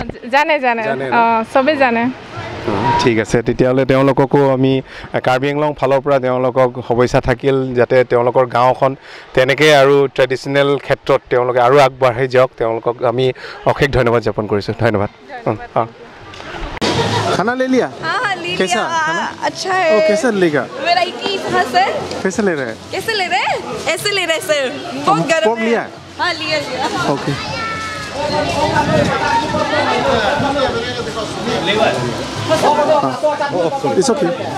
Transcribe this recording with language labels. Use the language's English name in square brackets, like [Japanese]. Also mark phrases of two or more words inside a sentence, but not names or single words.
[Assamese] জানে সবে জানে ঠিক আছে তেতিয়াহ'লে তেওঁলোককো আমি কাৰ্বি আংলং ফালৰ পৰা তেওঁলোকক শুভেচ্ছা থাকিল যাতে তেওঁলোকৰ গাঁওখন তেনেকৈ আৰু ট্ৰেডিশ্যনেল ক্ষেত্ৰত তেওঁলোকে আৰু আগবাঢ়ি যাওক তেওঁলোকক আমি অশেষ ধন্যবাদ জ্ঞাপন কৰিছোঁ ধন্যবাদ [Hindi] खाना ले लिया हाँ ले कैसा लिया अच्छा है कैसा लेगा वैरायटी कहाँ से कैसे ले रहे हैं कैसे ले रहे हैं ऐसे ले रहे सर बहुत गर्म है लिया हाँ लिया ओके [English] It's okay.